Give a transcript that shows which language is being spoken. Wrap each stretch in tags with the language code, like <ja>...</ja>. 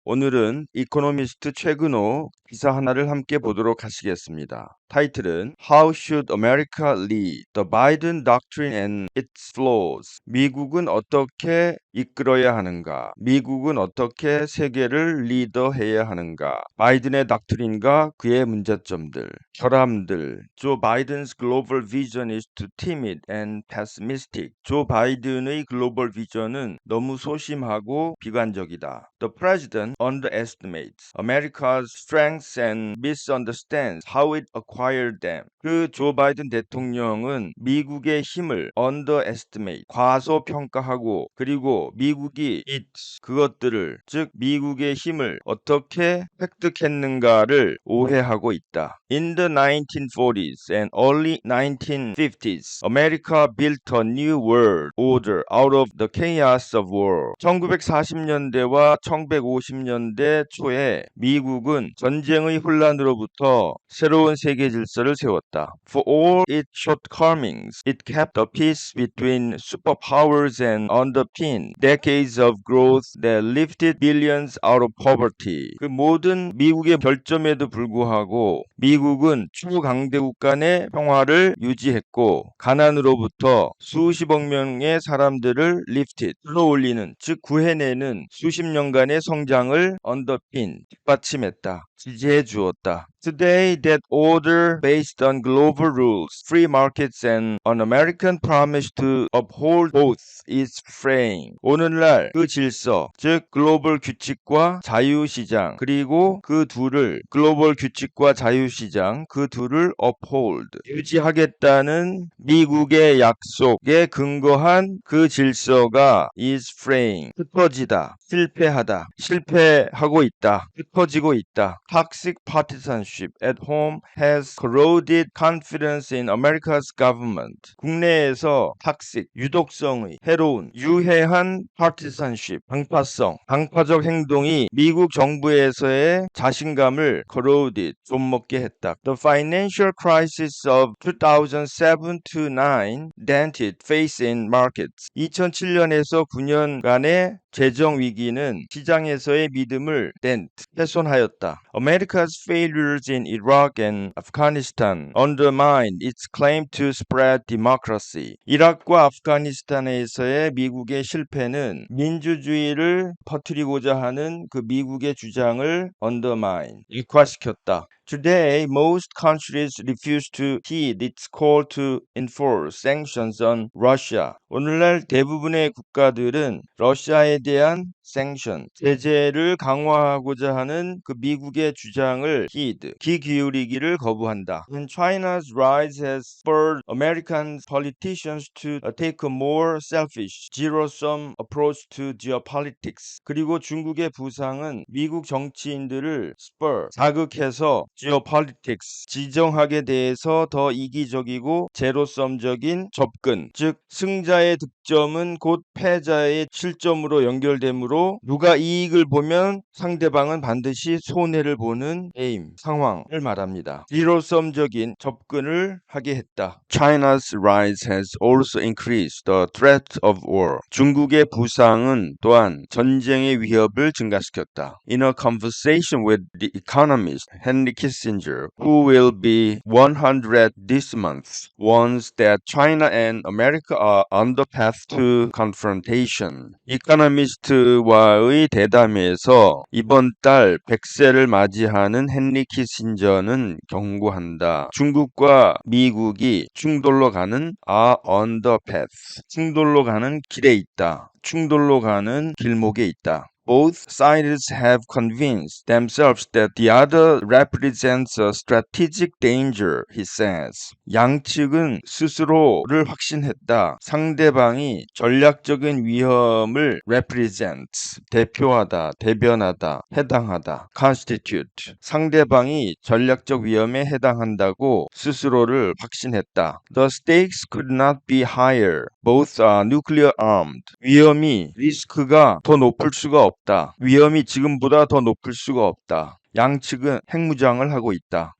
<ko>오늘은 이코노미스트 최근호 기사 하나를 함께 보도록 하시겠습니다. 타이틀은</ko> <en>How Should America Lead? The Biden Doctrine and Its Flaws.</en> <ko>미국은 어떻게 이끌어야 하는가? 미국은 어떻게 세계를 리더해야 하는가? 바이든의 닥트린과 그의 문제점들, 결함들.</ko> <en>조 바이든's global vision is too timid and pessimistic.</en> <ko>조 바이든의 글로벌 비전은 너무 소심하고 비관적이다.</ko> <en>The president underestimates America's strengths and misunderstands how it acquired them.</en> <ko>그 조 바이든 대통령은 미국의 힘을 underestimate, 과소평가하고 그리고 미국이 그것들을 즉 미국의 힘을 어떻게 획득했는가를 오해하고 있다.</ko> <en>In the 1940s and early 1950s, America built a new world order out of the chaos of war.</en> <ko>1940년대와 1950년대 초에 미국은 전쟁의 혼란으로부터 새로운 세계 질서를 세웠다.</ko> <en>For all its shortcomings, it kept the peace between superpowers and underpinned decades of growth that lifted billions out of poverty.</en> <ko>그 모든 미국의 결점에도 불구하고 미국은 초강대국 간의 평화를 유지했고 가난으로부터 수십억 명의 사람들을 lifted, 끌어올리는 즉 구해내는 수십 년간의 성장을 underpin, 뒷받침했다. 지지해 주었다.</ko> <en>Today, that order based on global rules, free markets, and an American promise to uphold both is fraying.</en> <ko>오늘날 그 질서, 즉 글로벌 규칙과 자유시장, 그리고 그 둘을 글로벌 규칙과 자유시장, 그 둘을 uphold, 유지하겠다는 미국의 약속에 근거한 그 질서가</ko> <en>is fraying,</en> <ko>흩어지다, 실패하다, 실패하고 있다, 흩어지고 있다.</ko> <en>Toxic partisanship at home has corroded confidence in America's government.</en> <ko>국내에서 toxic, 유독성의, 해로운, 유해한 partisanship, 방파성, 방파적 행동이 미국 정부에서의 자신감을 corroded, 좀먹게 했다.</ko> <en>The financial crisis of 2007-9 dented faith in markets.</en> <ko>2007년에서 9년간의 재정 위기는 시장에서의 믿음을 훼손하였다.</ko> <en>America's failures in Iraq and Afghanistan undermined its claim to spread democracy.</en> <ko>이락과 아프가니스탄에서의 미국의 실패는 민주주의를 퍼뜨리고자 하는 그 미국의 주장을 undermine, 일화시켰다.</ko> <en>Today, most countries refuse to heed its call to enforce sanctions on Russia.</en> <ko>오늘날 대부분의 국가들은 러시아에 대한 sanction, 제재를 강화하고자 하는 그 미국의 주장을 heed, 귀 기울이기를 거부한다.</ko> <en>And China's rise has spurred American politicians to take a more selfish, zero-sum approach to geopolitics.</en> <ko>그리고 중국의 부상은 미국 정치인들을 자극해서 geopolitics, 지정학에 대해서 더 이기적이고 제로섬적인 접근, 즉 승자의 득점은 곧 패자의 실점으로 연결되므로 누가 이익을 보면 상대방은 반드시 손해를 보는 게임, 상황을 말합니다. 제로섬적인 접근을 하게 했다.</ko> <en>China's rise has also increased the threat of war.</en> <ko>중국의 부상은 또한 전쟁의 위협을 증가시켰다.</ko> <en>In a conversation with the economist Henry Kissinger, who will be 100 this month, warns that China and America are on the path to confrontation.</en> <ko>이코노미스트와의 대담에서 이번 달 100세를 맞이하는 헨리 키신저는 경고한다. 중국과 미국이 충돌로 가는</ko> <en>on the path.</en> <ko>충돌로 가는 길에 있다. 충돌로 가는 길목에 있다.</ko> <en>Both sides have convinced themselves that the other represents a strategic danger, he says.</en> <ko>양측은 스스로를 확신했다. 상대방이 전략적인 위험을 represents, 대표하다, 대변하다, 해당하다, constitute. 상대방이 전략적 위험에 해당한다고 스스로를 확신했다.</ko> <en>The stakes could not be higher. Both are nuclear armed.</en> <ko>위험이, 리스크가 더 높을 수가 없다. 위험이 지금보다 더 높을 수가 없다. 양측은 핵무장을 하고 있다.</ko>